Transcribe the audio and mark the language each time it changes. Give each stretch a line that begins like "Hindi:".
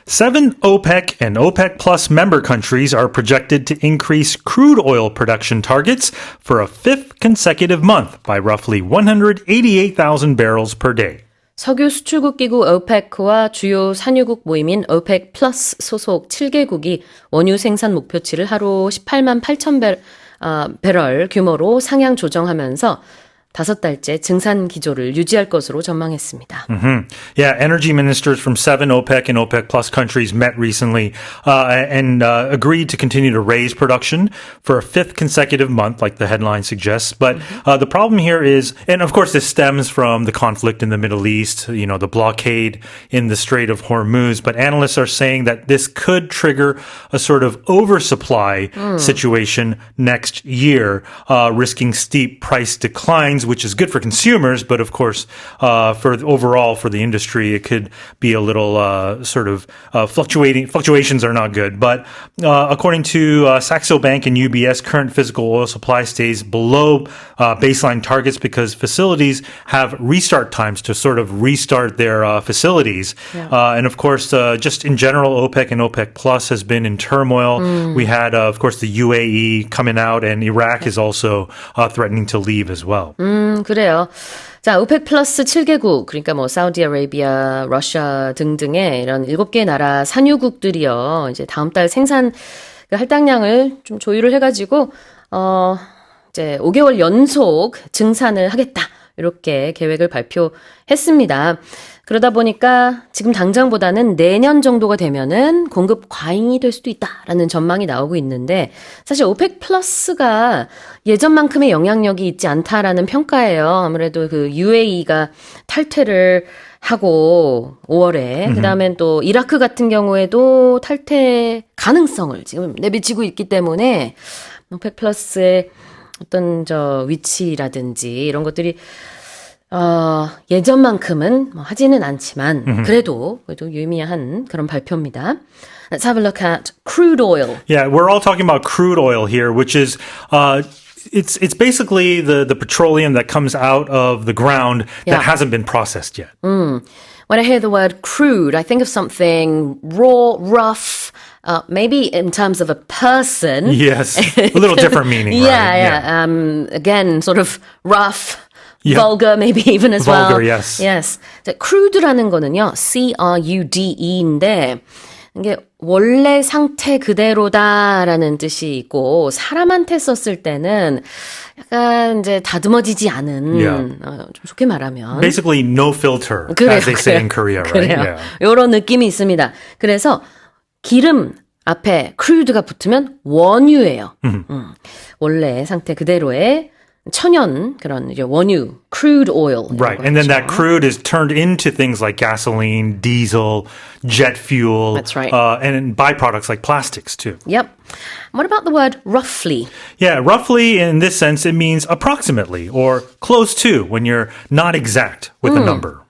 English: 7 OPEC and OPEC Plus member countries are projected to increase crude oil production targets for a fifth consecutive month by roughly 188,000 barrels per day.
Korean: 석유 수출국 기구 OPEC와 주요 산유국 모임인 OPEC 플러스 소속 7개국이 원유 생산 목표치를 하루 18만 8천 배럴 규모로 상향 조정하면서 5달째 증산 기조를 유지할 것으로 전망했습니다.
English: Yeah, energy ministers from 7 OPEC and OPEC Plus countries met recently and agreed to continue to raise production for a fifth consecutive month, like the headline suggests. But the problem here is, and of course this stems from the conflict in the Middle East, you know, the blockade in the Strait of Hormuz. But analysts are saying that this could trigger a sort of oversupply situation next year, risking steep price declines, which is good for consumers, but of course, overall for the industry, it could be a little fluctuations are not good. But according to Saxo Bank and UBS, current physical oil supply stays below baseline targets because facilities have restart times to sort of restart their facilities. Yeah. And of course, just in general, OPEC and OPEC Plus has been in turmoil. We had, of course, the UAE coming out, and Iraq is also threatening to leave as well.
Korean: 그래요. 자, 오펙 플러스 7개국, 그러니까 뭐 사우디아라비아, 러시아 등등의 이런 7개 나라 산유국들이요. 이제 다음 달 생산 할당량을 좀 조율을 해가지고 이제 5개월 연속 증산을 하겠다. 이렇게 계획을 발표했습니다. 그러다 보니까 지금 당장보다는 내년 정도가 되면은 공급 과잉이 될 수도 있다라는 전망이 나오고 있는데 사실 오펙 플러스가 예전만큼의 영향력이 있지 않다라는 평가예요. 아무래도 그 UAE가 탈퇴를 하고 5월에 그다음엔 또 이라크 같은 경우에도 탈퇴 가능성을 지금 내비치고 있기 때문에 오펙 플러스의 어떤 위치라든지 이런 것들이 예전만큼은 하지는 않지만 그래도 유의미한 그런 발표입니다.
English: Let's have a look at crude oil. Yeah, we're all talking about crude oil here, which is it's basically the petroleum that comes out of the ground that hasn't been processed yet. When I hear the word crude, I think of something raw, rough, maybe in terms of a person. Yes, a little different meaning, right? Yeah. Again, sort of rough. Yep. Vulgar, maybe even as well. Vulgar, yes. Yes.
Korean: crude라는 거는요, CRUDE인데, 이게 원래 상태 그대로다라는 뜻이 있고, 사람한테 썼을 때는 약간 이제 다듬어지지 않은, 좀 좋게 말하면.
English: Basically, no filter,
Korean: 그래요,
English: as they say in Korea, right?
Korean: 그래요. 이런 느낌이 있습니다. 그래서 기름 앞에 crude가 붙으면 원유예요. 원래 상태 그대로의 천연 그런 원유, crude oil.
English: Right, and then that crude is turned into things like gasoline, diesel, jet fuel. That's right. And byproducts like plastics too. Yep. What about the word roughly? Yeah, roughly in this sense, it means approximately or close to when you're not exact with a number.